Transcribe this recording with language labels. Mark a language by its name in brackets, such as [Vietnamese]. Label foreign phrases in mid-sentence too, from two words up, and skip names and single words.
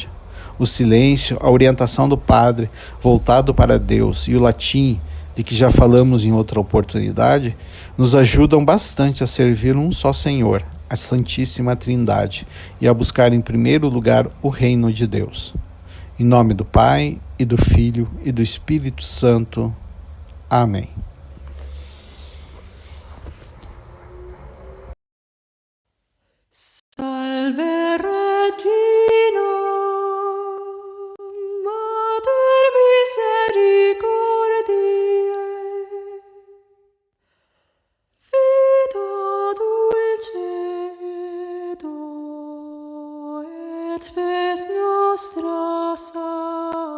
[Portuguese] O silêncio, a orientação do padre voltado para Deus e o latim, de que já falamos em outra oportunidade, nos ajudam bastante a servir um só Senhor, a Santíssima Trindade, e a buscar em primeiro lugar o reino de Deus. Em nome do Pai, e do Filho, e do Espírito Santo. Amém. [Latin] Salve Regina, Mater misericordiae, vita dulcedo et spes nostra salva.